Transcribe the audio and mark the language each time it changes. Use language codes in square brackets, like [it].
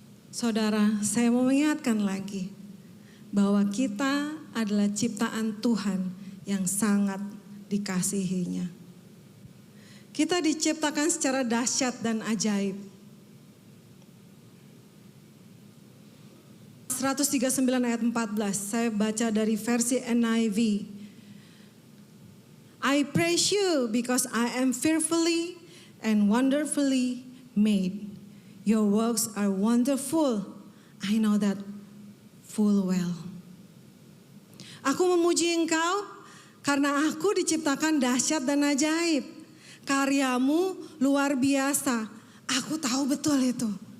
[id] Saudara, saya mau mengingatkan lagi bahwa kita adalah ciptaan Tuhan yang sangat dikasihinya. Kita diciptakan secara dahsyat dan ajaib. 139 ayat 14, saya baca dari versi NIV. [en] I praise you because I am fearfully and wonderfully made. Your works are wonderful. I know that full well. [id] Aku memuji Engkau karena aku diciptakan dahsyat dan ajaib. Karyamu luar biasa. Aku tahu betul itu.